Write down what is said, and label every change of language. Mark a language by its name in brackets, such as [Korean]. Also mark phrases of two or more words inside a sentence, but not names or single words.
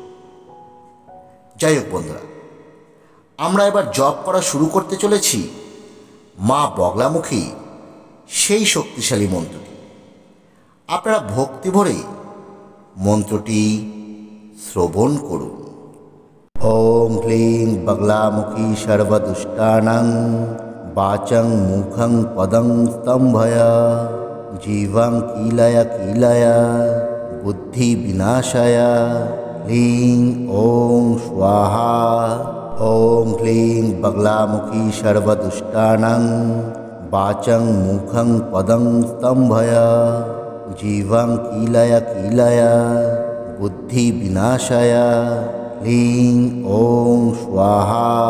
[Bangla] যাই হোক বন্ধুরা, আমরা এবার জপ করা শুরু করতে চলেছি মা বগলামুখী সেই শক্তিশালী মন্ত্রটি। আপনারা ভক্তি ভরে মন্ত্রটি শ্রবণ করুন। [Sanskrit] ওং ক্লিং বগলামুখী সর্বদুষ্টানাং বাচং মুখং পদং স্তম্ভয় জীবং কিলয় কিলয় বুদ্ধি বিনাশায় ক্লিং ওং স্বাহা। ওং ক্লিং বগলামুখী সর্বদুষ্টানাং বাচং মুখং পদং স্তম্ভয় জীবং কিলয় কিলয় বুদ্ধি বিনাশায় ক্লিং ওং স্বাহা।